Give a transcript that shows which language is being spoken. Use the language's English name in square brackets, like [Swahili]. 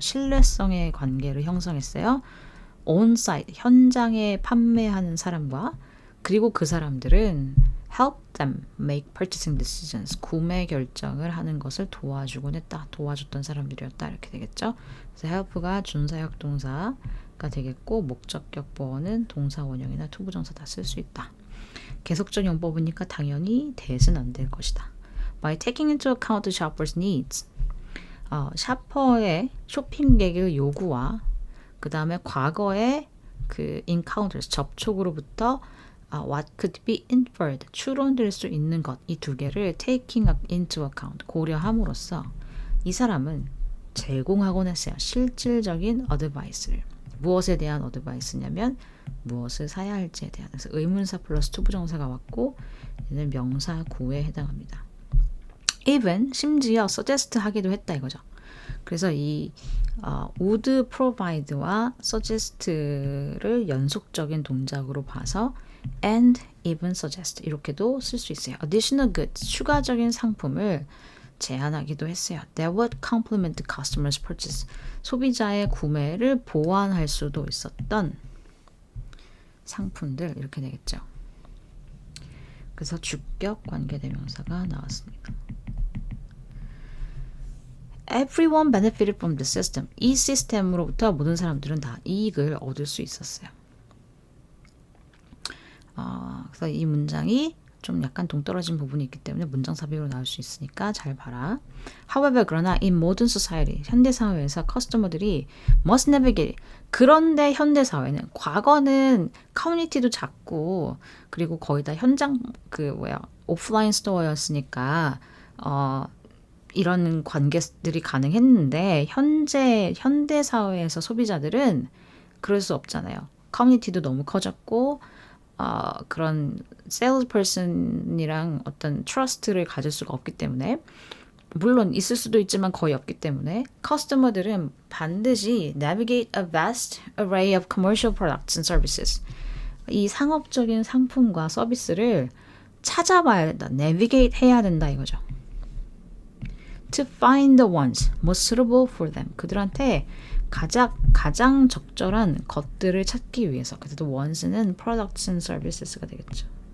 [Korean] 신뢰성의 관계를 형성했어요. [English] on site, [Korean] 현장에 판매하는 사람과, 그리고 그 사람들은 [English] help them make purchasing decisions, [Korean] 구매 결정을 하는 것을 도와주곤 했다. 도와줬던 사람들이었다. 이렇게 되겠죠. 그래서 help가 준사역 동사가 되겠고, 목적격 보어는 동사 원형이나 투부정사 다 쓸 수 있다. 계속적 용법이니까 당연히 that은 안 될 것이다. [English] by taking into account the shopper's needs. [Korean] 샤퍼의 쇼핑객의 요구와 그 다음에 과거의 그 encounters, 접촉으로부터 [English] what could be inferred, [Korean] 추론될 수 있는 것, 이 두 개를 [English] taking into account, [Korean] 고려함으로써 이 사람은 제공하곤 했어요. 실질적인 어드바이스를. 무엇에 대한 어드바이스냐면 무엇을 사야 할지에 대한. 그래서 의문사 플러스 투부정사가 왔고 얘는 명사 구에 해당합니다. even 심지어 suggest 하기도 했다 이거죠. 그래서 이 [English] would provide [Korean] 와 suggest를 연속적인 동작으로 봐서 [English] and even suggest [Korean] 이렇게도 쓸 수 있어요. [English] additional goods [Korean] 추가적인 상품을 제안하기도 했어요. [English] That would complement the customer's purchase. [Korean] 소비자의 구매를 보완할 수도 있었던 상품들 이렇게 되겠죠. 그래서 주격 관계대명사가 나왔습니다. [English] Everyone benefited from the system. [Korean] 이 시스템으로부터 모든 사람들은 다 이익을 얻을 수 있었어요. 그래서 이 문장이 좀 약간 동떨어진 부분이 있기 때문에 문장 삽입으로 나올 수 있으니까 잘 봐라. [English] However, [Korean] 그러나 [English] in modern society, [Korean] 현대사회에서 커스터머들이 [English] must navigate. [Korean] 그런데 현대사회는 과거는 커뮤니티도 작고 그리고 거의 다 현장 오프라인 스토어였으니까 이런 관계들이 가능했는데 현대사회에서 소비자들은 그럴 수 없잖아요. 커뮤니티도 너무 커졌고 그런 salesperson이랑 어떤 trust를 가질 수가 없기 때문에 물론 있을 수도 있지만 거의 없기 때문에 커스터머들은 반드시 [English] navigate a vast array of commercial products and services. [Korean] 이 상업적인 상품과 서비스를 찾아봐야 된다. navigate 해야 된다 이거죠. [English] To find the ones most suitable for them. [Korean] 그들한테 가장 적절한 것들을 찾기 위해서. 그래서 [English] the ones [Korean] 는 [English] products and services [Korean] 가 되겠죠.